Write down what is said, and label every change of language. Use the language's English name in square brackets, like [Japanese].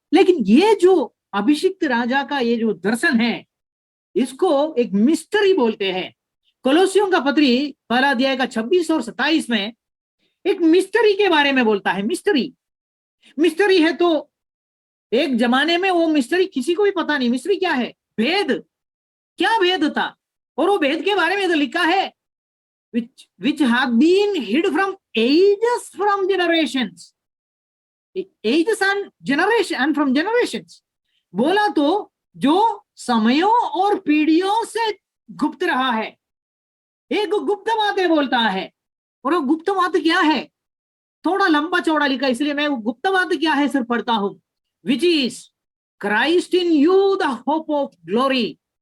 [Hindi] लेकिन ये जो अभिषिक्त राजा का ये जो दर्शन है, इसको एक मिस्ट्री बोलते हैं। कोलोसियों का पत्री 1 अध्याय का 26 और 27 में एक मिस्ट्री के बारे में बोलता है। मिस्ट्री है, तो एक जमाने में वो मिस्ट्री किसी को भी पता नहीं। मिस्ट्री क्या है? भेद। क्या भेद था? और वो भेद के बारे में तो लिखा है, [English] which have been hid from ages from generations, ages and from generations। [Hindi] बोला तो जो समयों और पीढ़ियों से गुप्त रहा है, एक गुप्त बातें बोलता है। और वो गुप्त बात क्या है? थोड़ा लंबा चौड़ा लिखा, इसलिए मैं वो गुप्त बात क्या है सिर्फ पढ़ता हूं। [English] Which is Christ in you the hope of glory.